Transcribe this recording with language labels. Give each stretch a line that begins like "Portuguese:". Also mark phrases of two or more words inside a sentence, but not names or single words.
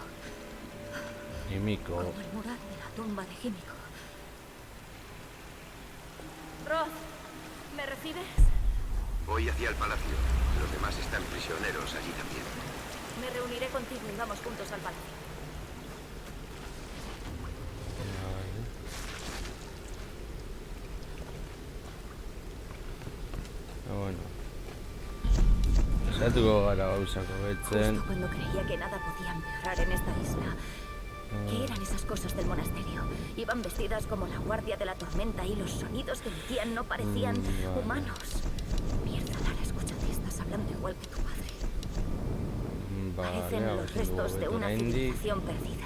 Spanish: Himiko. Como el mural de la tumba de Himiko. Roth, ¿me recibes? Voy hacia el palacio. Los demás están prisioneros allí también. Me reuniré contigo y vamos juntos al palacio. Bueno.
Basque: Saiatuko gara gauzak hobetzen.
Spanish: Justo cuando creía que nada podía empeorar en esta isla. ¿Qué eran esas cosas del monasterio? Iban vestidas como la guardia de la tormenta y los sonidos que emitían no parecían humanos. Mierda, Lara, escúchate, estás hablando igual que tu padre. Parecen los restos de una civilización perdida.